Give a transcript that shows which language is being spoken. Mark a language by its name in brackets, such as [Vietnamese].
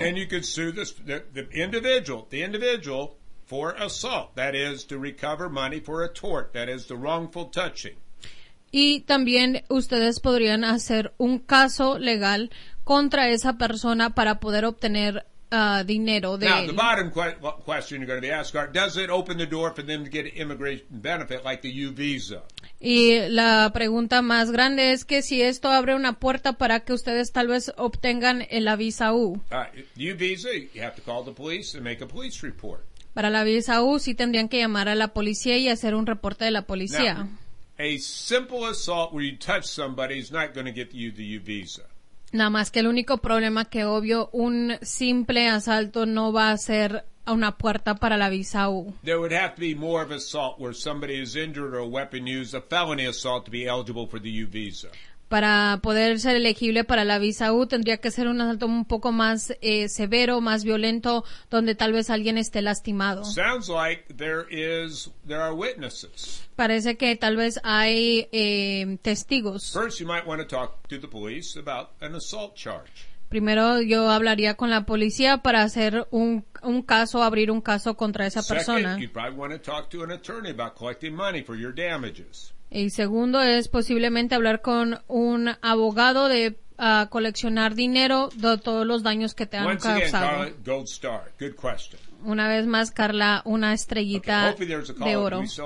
[English] And you could sue the individual for assault, that is to recover money for a tort, that is the wrongful touching. [Spanish] Y también ustedes podrían hacer un caso legal contra esa persona para poder obtener dinero de [English] Now, [Spanish] él. [English] The bottom question you're going to be asked are, does it open the door for them to get an immigration benefit like the U visa? [Spanish] Y la pregunta más grande es que si esto abre una puerta para que ustedes tal vez obtengan la visa U. [English] U visa, you have to call the police and make a police report. [Spanish] Para la visa U, sí tendrían que llamar a la policía y hacer un reporte de la policía. [English] Now, a simple assault where you touch somebody is not going to get you the U visa. [Spanish] Nada más que el único problema que obvio, un simple asalto no va a ser a una puerta para la visa U. [English] There would have to be more of an assault where somebody is injured or a weapon used, a felony assault to be eligible for the U visa. [Spanish] Para poder ser elegible para la visa U, tendría que ser un asalto un poco más severo, más violento, donde tal vez alguien esté lastimado. [English] Sounds like there are witnesses. [Spanish] Parece que tal vez hay testigos. [English] First, you might want to talk to the police about an assault charge. [Spanish] Primero, yo hablaría con la policía para hacer un caso, abrir un caso contra esa persona. [English] Second, you'd probably want to talk to an attorney about collecting money for your damages. [Spanish] Y segundo es posiblemente hablar con un abogado de coleccionar dinero de todos los daños que te han causado. [English] Again, Carla, gold star. Good question. [Spanish] Una vez más, Carla, una estrellita de oro.